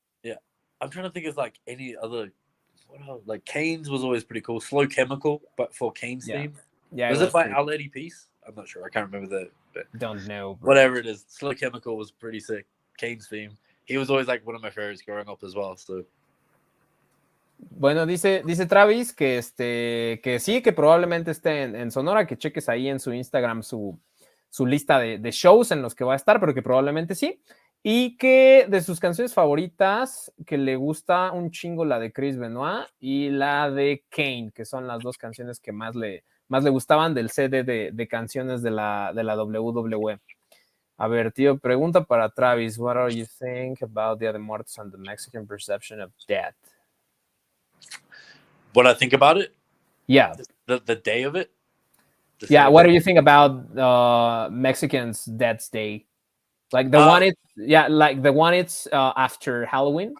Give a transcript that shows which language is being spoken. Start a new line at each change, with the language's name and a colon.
English: Yeah, I'm trying to think of like any other. Like Kane's was always pretty cool. Slow Chemical, but for Kane's theme. Yeah. Was it by Our Lady Peace? I'm not sure. I can't remember that. But don't know. Bro. Whatever it is, Slow Chemical was pretty sick. Kane's theme. He was always like one of my favorites growing up as well. So.
Spanish: Bueno, dice Travis que que sí, que probablemente esté en Sonora, que cheques ahí en su Instagram su lista de shows en los que va a estar, pero que probablemente sí. Y que de sus canciones favoritas, que le gusta un chingo la de Chris Benoit y la de Kane, que son las dos canciones que más le gustaban del CD de canciones de la WWE. A ver, tío, pregunta para Travis.
English: What do you think about Dia de Muertos and the Mexican perception of death? What I think about it? Yeah. The day of it? Yeah, what do you think about Mexicans' Death's Day? Like the one it's like the one it's after Halloween.